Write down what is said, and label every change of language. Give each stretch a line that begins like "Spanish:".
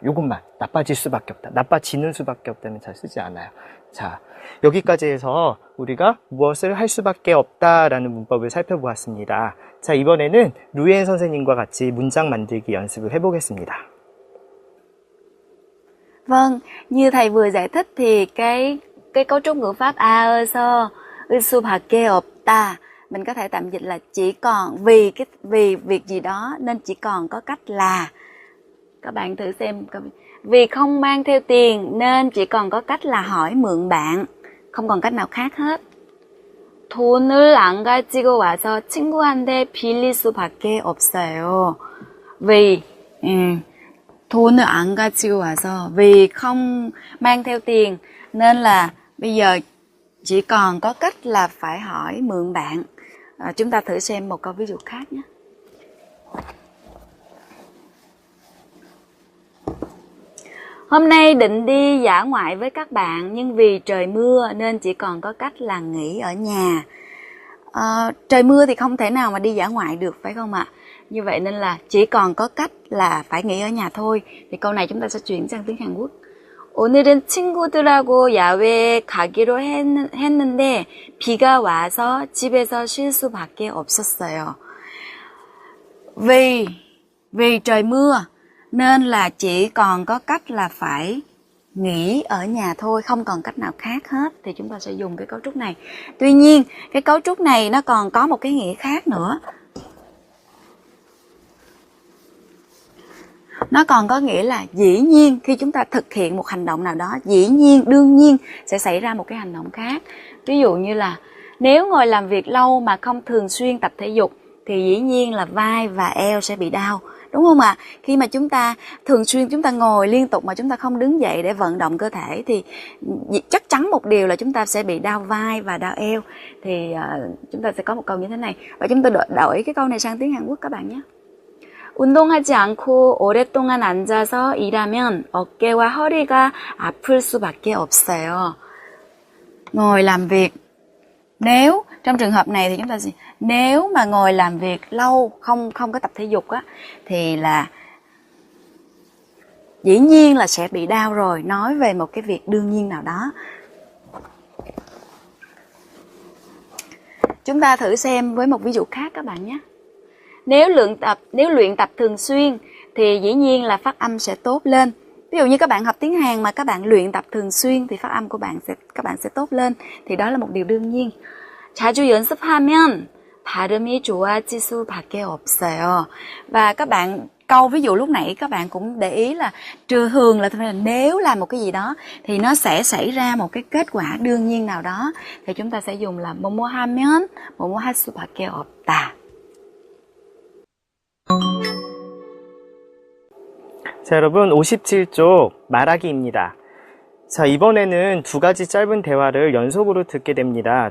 Korean: 요것만 나빠질 수밖에 없다, 나빠지는 수밖에 없다면 잘 쓰지 않아요. 자, 여기까지 해서 우리가 무엇을 할 수밖에 없다라는 문법을 살펴보았습니다. 자, 이번에는 루엔 선생님과 같이 문장 만들기 연습을 해보겠습니다.
Vietnamese: Vâng, như thầy vừa giải thích thì cái cấu trúc ngữ pháp
Korean: aeso usubake opta
Vietnamese: mình có thể tạm dịch là chỉ còn vì việc gì đó nên chỉ còn có cách là. Các bạn thử xem, vì không mang theo tiền nên chỉ còn có cách là hỏi mượn bạn, không còn cách nào khác hết.
Korean: 돈을 안 가지고 와서 친구한테 빌릴 수밖에 없어요.
Vietnamese: vì
Korean: 돈을 안 가지고 와서
Vietnamese: vì không mang theo tiền nên là bây giờ chỉ còn có cách là phải hỏi mượn bạn. Chúng ta thử xem một câu ví dụ khác nhé. Hôm nay định đi dã ngoại với các bạn nhưng vì trời mưa nên chỉ còn có cách là nghỉ ở nhà. Trời mưa thì không thể nào mà đi dã ngoại được phải không ạ? Như vậy nên là chỉ còn có cách là phải nghỉ ở nhà thôi. Thì câu này chúng ta sẽ chuyển sang tiếng Hàn Quốc.
Korean: 오늘은 친구들하고 야외에 가기로 했는데 비가 와서 집에서 쉴 수밖에 없었어요.
Vietnamese: Vì trời mưa nên là chỉ còn có cách là phải nghỉ ở nhà thôi, không còn cách nào khác hết. Thì chúng ta sẽ dùng cái cấu trúc này. Tuy nhiên cái cấu trúc này nó còn có một cái nghĩa khác nữa. Nó còn có nghĩa là dĩ nhiên khi chúng ta thực hiện một hành động nào đó, dĩ nhiên, đương nhiên sẽ xảy ra một cái hành động khác. Ví dụ như là nếu ngồi làm việc lâu mà không thường xuyên tập thể dục thì dĩ nhiên là vai và eo sẽ bị đau. Đúng không ạ? Khi mà chúng ta thường xuyên chúng ta ngồi liên tục mà chúng ta không đứng dậy để vận động cơ thể thì chắc chắn một điều là chúng ta sẽ bị đau vai và đau eo. Thì chúng ta sẽ có một câu như thế này. Và chúng ta đổi cái câu này sang tiếng Hàn Quốc các bạn nhé.
Korean: 운동하지 않고 오랫동안 앉아서 일하면 어깨와 허리가 아플 수밖에 없어요.
Vietnamese: Ngồi làm việc. Nếu trong trường hợp này thì chúng ta gì? Nếu mà ngồi làm việc lâu không có tập thể dục á thì là dĩ nhiên là sẽ bị đau rồi, nói về một cái việc đương nhiên nào đó. Chúng ta thử xem với một ví dụ khác các bạn nhé. Nếu luyện tập thường xuyên thì dĩ nhiên là phát âm sẽ tốt lên. Ví dụ như các bạn học tiếng Hàn mà các bạn luyện tập thường xuyên thì phát âm của các bạn sẽ tốt lên. Thì đó là một điều đương nhiên.
Korean: 자주 연습하면 발음이 좋아질 수밖에 없어요.
Vietnamese: Và các bạn câu ví dụ lúc nãy các bạn cũng để ý là thường là nếu làm một cái gì đó thì nó sẽ xảy ra một cái kết quả đương nhiên nào đó. Thì chúng ta sẽ dùng là
Korean: 뭐뭐 하면 뭐뭐 할 수밖에 없다. 자, 여러분 57쪽 말하기입니다. 자, 이번에는 두 가지 짧은 대화를 연속으로 듣게 됩니다.